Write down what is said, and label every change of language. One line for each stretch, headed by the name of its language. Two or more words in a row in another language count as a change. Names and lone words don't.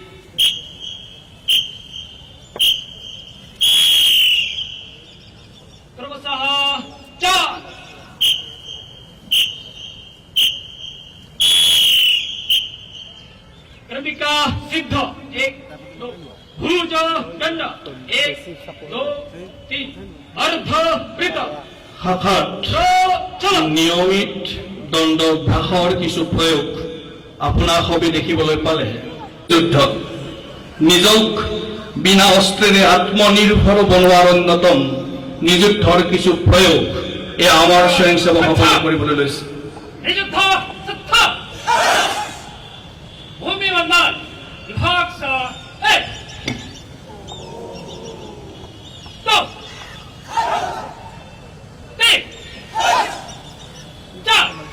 Sanskrit: क्रमशः 4 क्रमिका सिद्ध 1 2 भुज दंड 1 2 3 अर्ध वृत्त
Assamese: শাখাত চলো নিয়মিত দণ্ডাভ্যাসৰ কিছু প্ৰয়োগ আপোনাৰ সবে দেখিবলৈ পালে যুদ্ধত নিজক বিনা অস্ত্ৰেৰে আত্মনিৰ্ভৰ বনোৱাৰ অন্যতম নিযুদ্ধৰ কিছু প্ৰয়োগ আমাৰ স্বয়ংসেৱকসকলে কৰিবলৈ লৈছে
Sanskrit: निजुद्ध सत्ता भूमि वंदन विभाग सा 1 2 3 4